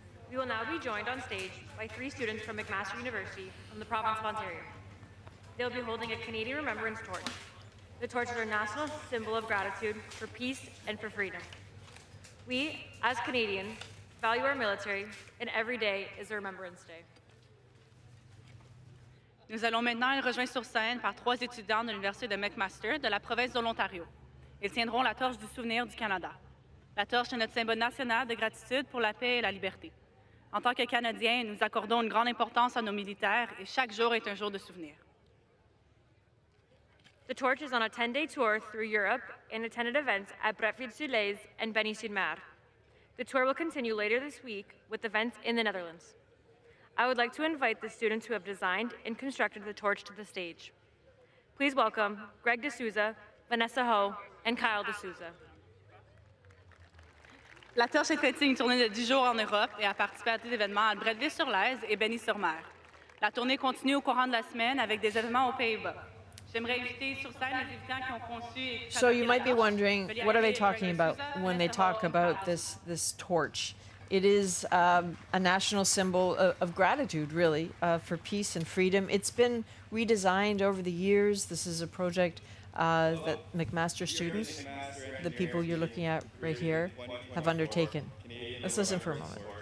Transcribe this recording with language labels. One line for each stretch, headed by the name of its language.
English: We will now be joined on stage by 3 students from McMaster University from the province of Ontario. They'll be holding a Canadian Remembrance Torch. The torch is our national symbol of gratitude for peace and for freedom. We, as Canadians, value our military, and every day is a Remembrance Day.
French: Nous allons maintenant être rejoints sur scène par 3 étudiants de l'Université de McMaster de la province de l'Ontario. Ils tiendront la torche du souvenir du Canada. La torche est notre symbole national de gratitude pour la paix et la liberté. En tant que Canadiens, nous accordons une grande importance à nos militaires et chaque jour est un jour de souvenir.
English: The torch is on a 10-day tour through Europe and attended events at Bretteville-sur-Lez and Benny-sur-Mer. The tour will continue later this week with events in the Netherlands. I would like to invite the students who have designed and constructed the torch to the stage. Please welcome Greg D'Souza, Vanessa Ho, and Kyle D'Souza.
French: La torche est traitée une tournée de 10 jours en Europe et a participé à des événements à Bretteville-sur-Lez et Benny-sur-Mer. La tournée continue au courant de la semaine avec des événements aux Pays-Bas. J'aimerais inviter sur scène les étudiants qui ont conçu et
English: So you might be wondering, what are they talking about when they talk about this torch? It is a national symbol of gratitude, really, for peace and freedom. It's been redesigned over the years. This is a project that McMaster students, the people you're looking at right here, have undertaken. Let's listen for a moment.